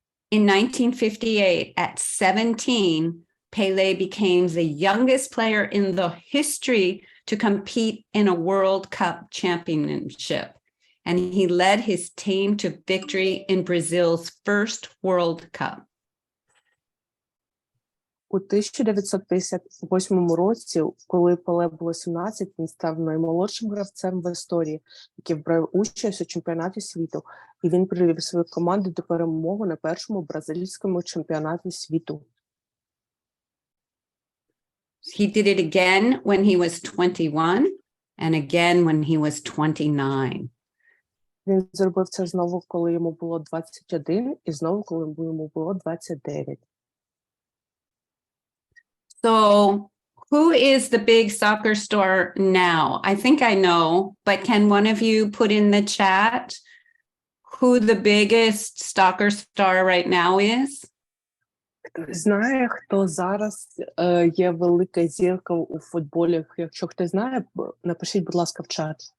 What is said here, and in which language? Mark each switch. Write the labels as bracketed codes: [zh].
[en] In 1958, at 17, Pelé became the youngest player in the history to compete in a World Cup championship. and he led his team to victory in Brazil's first World Cup. [uk] У 1958 році, коли Пеле було 17, він став наймолодшим гравцем в історії, який брав участь у чемпіонаті світу, і він привів свою команду до перемоги на першому бразильському чемпіонаті світу. [en] He did it again when he was 21 and again when he was 29. [uk] Він зробив це знову, коли йому було 21, і знову, коли йому було 29. [en] So who is the big soccer star now? I think I know, but can one of you put in the chat who the biggest soccer star right now is? [uk] Хтось знає, хто зараз є велика зірка у футболі? Якщо хтось знає, напишіть, будь ласка, в чат.